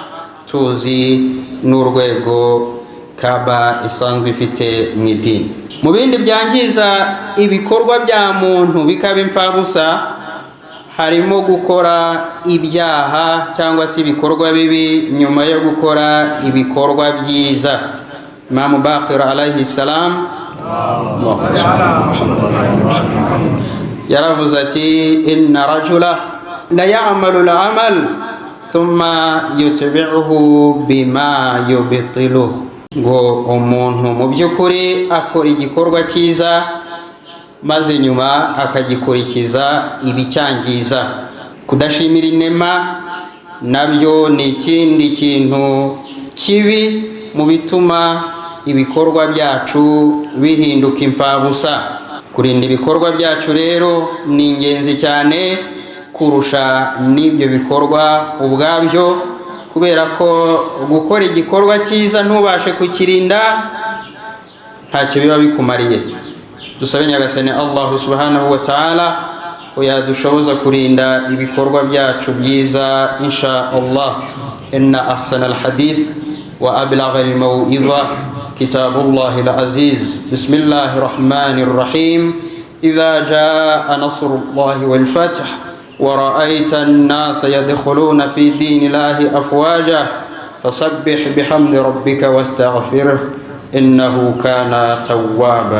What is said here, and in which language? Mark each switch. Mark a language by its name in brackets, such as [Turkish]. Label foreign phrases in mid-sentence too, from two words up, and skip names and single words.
[Kinyarwanda] Tuzi n'urwego Kaaba isanzwe ifite mu idini. Mu bindi byangiza ibikorwa bya muntu bikaba imfabusa, harimo gukora ibyaha cyangwa se ibikorwa bibi nyuma yo gukora ibikorwa byiza. Imam Baqir [Arabic] عليه السلام [Kinyarwanda] yaravuze ati, [Arabic] إن رجلا ليعمل العمل ثم يتبعه بما يبطله, [Kinyarwanda] ngo umuntu mu by'ukuri akora igikorwa cyiza maze nyuma akagikurikiza ibicyangiza. Kudashimira inema nabyo ni ikindi kintu kibi mu bituma ibikorwa byacu bihinduka imfabusa. Kurinda ibikorwa byacu rero ni ingenzi cyane kurusha n'ibyo bikorwa ubwabyo, kubera ko gukora igikorwa cyiza ntubashe kukirinda ntacyo biba bikumariye. Dusabe Nyagasani Allah [Arabic] سبحانه وتعالى [Kinyarwanda] ko yadushoboza kurinda ibikorwa byacu byiza [Arabic] إن شاء الله. إن أحسن الحديث وأبلغ الموعظة كتاب الله العزيز. بسم الله الرحمن الرحيم. إذا جاء نصر الله والفتح ورأيت الناس يدخلون في دين الله أفواجا فسبح بحمد ربك واستغفره إنه كان توابا.